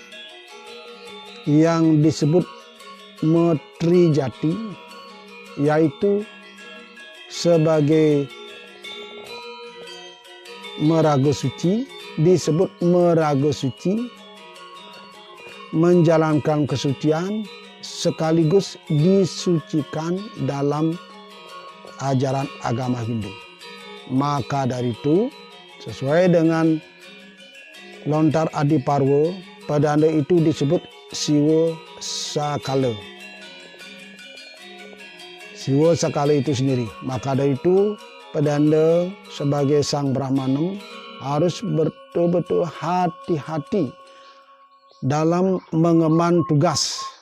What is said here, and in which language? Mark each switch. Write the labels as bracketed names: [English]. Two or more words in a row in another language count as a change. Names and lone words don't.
[Indonesian] yang disebut Metri Jati, yaitu sebagai [Balinese] meraga suci, [Indonesian] disebut [Balinese] meraga suci, [Indonesian] menjalankan kesucian sekaligus disucikan dalam ajaran agama Hindu. Maka dari itu, sesuai dengan lontar Adiparwa, pedanda itu disebut Siwa Sakala. Siwa Sakala itu sendiri. Maka dari itu, pedanda sebagai Sang Brahmanam harus betul-betul hati-hati dalam mengemban tugas.